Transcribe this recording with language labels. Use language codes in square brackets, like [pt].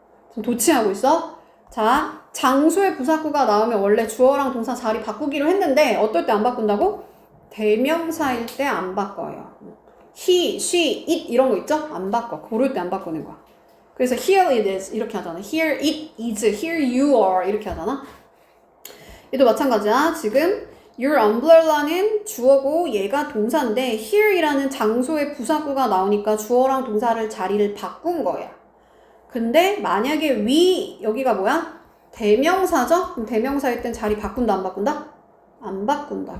[ko] 지금 도치하고 있어? 자, 장소의 부사구가 나오면 원래 주어랑 동사 자리 바꾸기로 했는데 어떨 때 안 바꾼다고? 대명사일 때 안 바꿔요. he, she, it 이런 거 있죠? 안 바꿔. 고를 때 안 바꾸는 거야. 그래서 here it is 이렇게 하잖아. [en] here it is, here you are 이렇게 하잖아. [ko] 얘도 마찬가지야. 지금 your umbrella는 주어고 얘가 동사인데 here이라는 장소의 부사구가 나오니까 주어랑 동사를 자리를 바꾼 거야. 근데 만약에 we 여기가 뭐야? 대명사죠? 그럼 대명사일 땐 자리 바꾼다 안 바꾼다? 안 바꾼다.